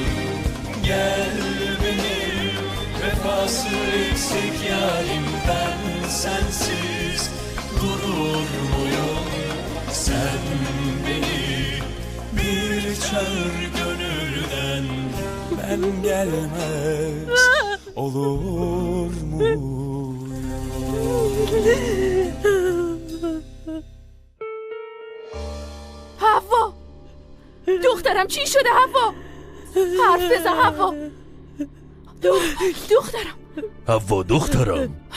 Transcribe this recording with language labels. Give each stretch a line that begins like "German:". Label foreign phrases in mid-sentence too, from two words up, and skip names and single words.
Turkish: Gel benim vefası eksik yarim, ben sensiz durur muyum? Sen beni bir çağır gönülden, ben gelmez olur mu?
Persian: حوا دخترم چی شده حوا؟ حرف بزن حوا. دخترم حوا دخترم.